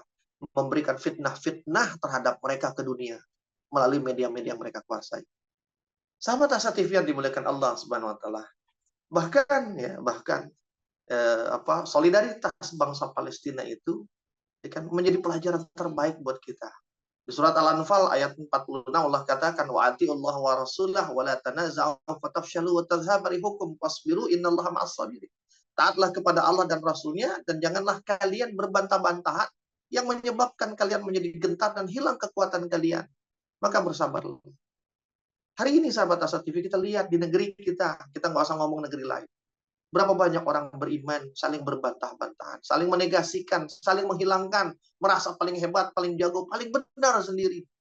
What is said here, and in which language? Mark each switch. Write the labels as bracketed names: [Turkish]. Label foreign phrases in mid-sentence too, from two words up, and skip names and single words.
[Indonesian] Memberikan fitnah-fitnah terhadap mereka ke dunia melalui media-media yang mereka kuasai. Sahabat Asa TV yang dimuliakan Allah [Arabic] سبحانه وتعالى. [Indonesian] Bahkan solidaritas bangsa Palestina itu menjadi pelajaran terbaik buat kita. Di surat Al-Anfal ayat 46 Allah katakan [Arabic] وأطيعوا الله ورسوله ولا تنازعوا فتفشلوا وتذهب ريحكم واصبروا إن الله مع الصابرين. [Indonesian] Taatlah kepada Allah dan Rasulnya, dan janganlah kalian berbantah-bantahan yang menyebabkan kalian menjadi gentar dan hilang kekuatan kalian. Maka bersabarlah. Hari ini sahabat Asa TV kita lihat di negeri kita nggak usah ngomong negeri lain. Berapa banyak orang beriman saling berbantah-bantahan, saling menegasikan, saling menghilangkan, merasa paling hebat, paling jago, paling benar sendiri.